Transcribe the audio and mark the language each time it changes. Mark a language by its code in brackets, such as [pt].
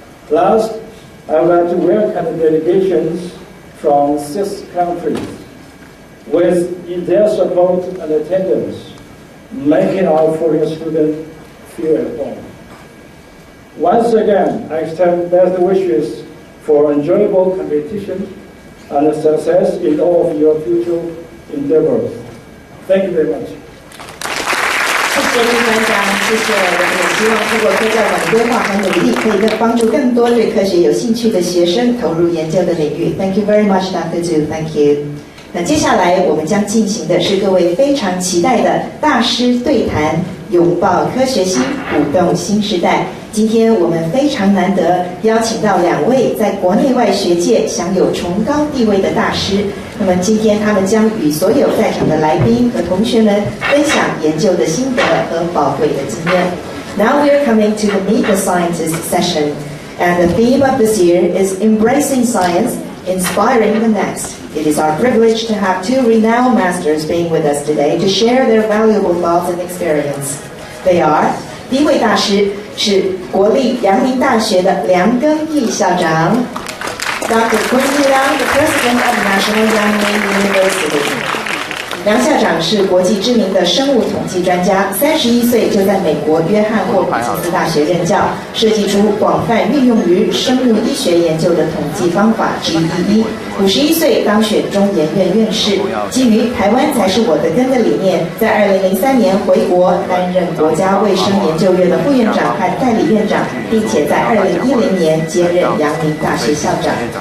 [en] Last, I would like to welcome the delegations from 6 countries with their support and attendance, making our foreign students feel at home. Once again, I extend best wishes for enjoyable competition and success in all of your future endeavors. Thank you very much. [zh] 谢谢林馆长，谢谢。我们也希望通过科教馆的规划和努力，可以帮助更多对科学有兴趣的学生投入研究的领域。 [en] Thank you very much, Dr. Zhu. Thank you. [zh] 那接下来我们将进行的是各位非常期待的大师对谈，拥抱科学心，鼓动新时代。今天我们非常难得邀请到2位在国内外学界享有崇高地位的大师。那么今天他们将与所有在场的来宾和同学们分享研究的心得和宝贵的经验。 [en] Now we are coming to the Meet the Scientists session, and the theme of this year is Embracing Science, Inspiring the Next. It is our privilege to have 2 renowned masters being with us today to share their valuable thoughts and experience. They are [zh] 第一位大师是国立阳明大学的梁賡义校长 ，Dr. [en] Quincy Liang, the President of National Yangming University. [zh] 梁校长是国际知名的生物统计专家，31岁就在美国约翰霍普金斯大学任教，设计出广泛运用于生物医学研究的统计方法 GEE。 51岁当选中研院院士，基于台湾才是我的根的理念，在2003年回国担任国家卫生研究院的副院长和代理院长，并且在2010年接任阳明大学校长。